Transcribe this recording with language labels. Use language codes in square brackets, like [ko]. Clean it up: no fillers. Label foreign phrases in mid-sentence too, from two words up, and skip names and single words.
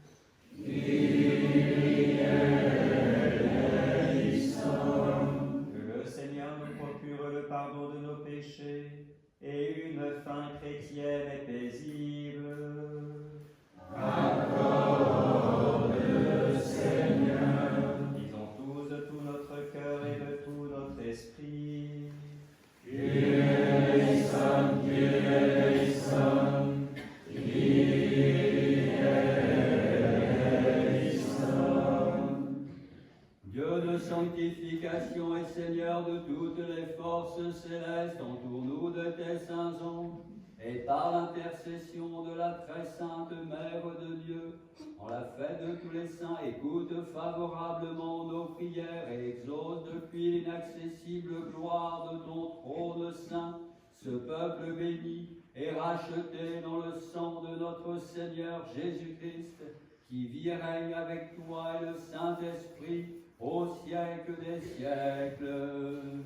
[fr] Que le Seigneur nous procure le pardon de nos péchés et une fin chrétienne et paisible. Accorde, Seigneur. Disons tous de tout notre cœur et de tout notre esprit. [el] Kyrie eleison, Kyrie eleison, Kyrie eleison. [fr] Dieu de sanctification et Seigneur de toutes les forces célestes, entoure-nous de tes saints anges, et par l'intercession de la très sainte Mère de Dieu, en la fête de tous les saints, écoute favorablement nos prières et exauce depuis l'inaccessible gloire de ton trône saint ce peuple béni et racheté dans le sang de notre Seigneur Jésus-Christ, qui vit et règne avec toi et le Saint-Esprit au siècle des siècles.